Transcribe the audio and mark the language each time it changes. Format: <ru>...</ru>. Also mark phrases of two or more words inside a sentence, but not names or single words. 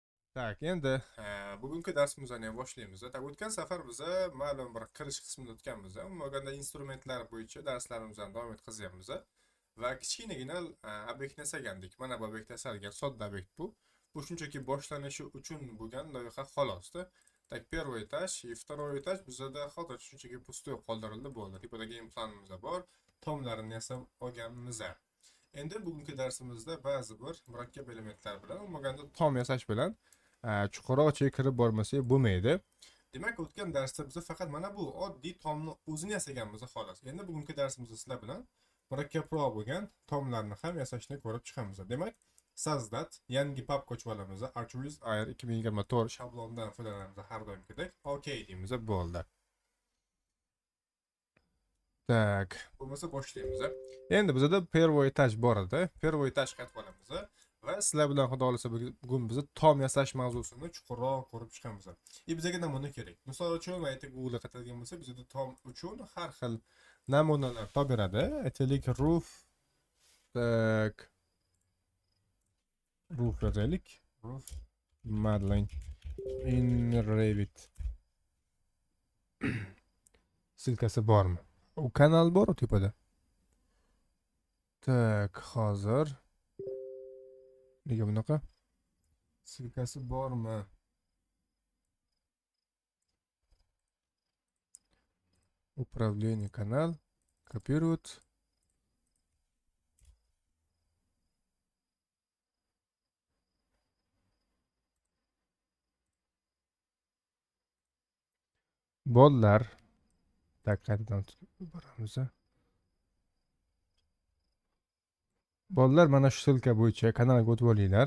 <uz>Tak, endi bugungi darsimizni ham boshlaymiz. O'tgan safar biz ma'lum bir kirish qismida o'tganmiz. Umuman instrumentlar bo'yicha darslarimizni davom etkazyapmiz. Va kichkinagina obyekt yasagandik. Mana bu obyekt yasalgan sodda obyekt bu. Bu shunchaki boshlanishi uchun bo'lgan loyiha xolosda.</uz> <ru>Так, первый этаж и второй этаж</ru> <uz>bizda hozir shunchaki pustoy qoldirildi bo'ldi. Tepadagi implanimiz bor, tomlarini yasab olganmiz. Endi bugungi darsimizda ba'zi bir murakkab elementlar bilan, umuman tom yasash bilan chuqurroq ichiga kirib bormasak bo'lmaydi. Demak, o'tgan darsda biz faqat mana bu oddiy tomni o'zini yasaganmiz xolos. Endi bugungi darsimizda sizlar bilan murakkabroq bo'lgan tomlarni ham yasashni ko'rib chiqamiz. Demak, Sazdat yangi papka ochib olamiz. Archviz Air 2024 shablondan foydalanamiz har doimgidek. OK deymiz, bo'ldi. Tak, bo'lmasa boshlaymiz. Endi bizda</uz> <ru>первый этаж</ru> <uz>bor edi.</uz> <ru>Первый этаж</ru> <uz>qaytib olamiz. Va sizlar bilan xudo xolisa bugun biz tom yasash mavzusini chuqurroq ko'rib chiqamiz. Bizga namuna kerak. Misol uchun aytib Google qatadigan bo'lsa, bizda tom uchun har xil namunalar topberadi. Aytaylik roof, tak, roof yozaylik.</uz> <en>Roof modeling in Revit.</en> <uz>Silkasi bormi? U kanal bor u tepada. Tak, hozir nega bunaqa? Silkasi bormi?</uz> <ru>Управление канал. Копируют.</ru> <uz>Bollar. Tak, qaytadan boramiz. Bollar mana shu silka bo'yicha kanalga o'tib olinglar.</uz>